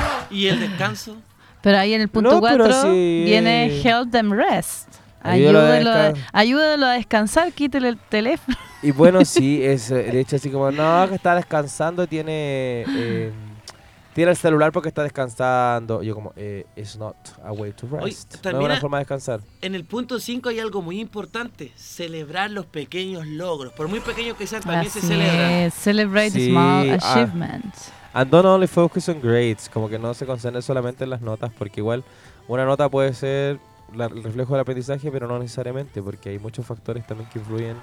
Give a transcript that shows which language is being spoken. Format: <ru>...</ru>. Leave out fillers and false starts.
<es>¿Y el descanso? Pero ahí en el punto 4 no, sí. viene</es> <en>help them rest.</en> <es>Ayúdalo a descansar, quítele el teléfono. Y bueno, sí, es de hecho así como, no, que está descansando, tiene el celular porque está descansando. Yo como,</es> <en>it's not a way to rest.</en> <es>Hoy, no es una forma de descansar. En el punto 5 hay algo muy importante, celebrar los pequeños logros. Por muy pequeños que sean, también así se celebran.</es> <en>Celebrate sí, small achievements. And don't only focus on grades,</en> <es>como que no se concentre solamente en las notas, porque igual una nota puede ser el reflejo del aprendizaje, pero no necesariamente, porque hay muchos factores también que influyen.</es>